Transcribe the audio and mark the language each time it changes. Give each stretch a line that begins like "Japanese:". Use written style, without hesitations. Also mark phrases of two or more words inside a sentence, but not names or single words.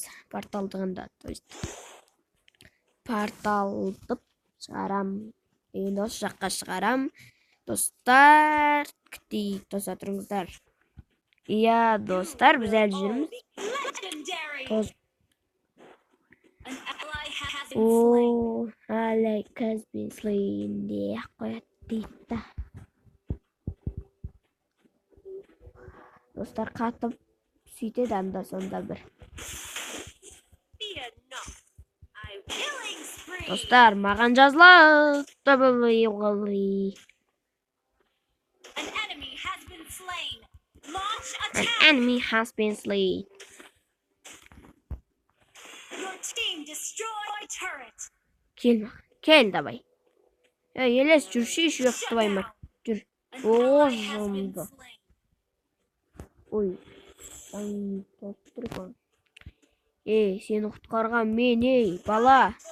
Kazakh: Порталдығында. Порталдып шығарам. Енді осы жаққа шығарам. Достар, күтейік, тоса тұрыңыздар. Иә, достар, біз әлі жүрміз. О,
English: ally has been slain
Kazakh: де қояды дейді. Достар қатып сөйтеді анда сонда бір. Достар, маған жазылады.
English: An enemy has been slain.
Kazakh: Кел, давай. Елес, жүрші жоқ, давай ма. Жүр. О, жымды. Ой. Сені құтқарған мен, бала.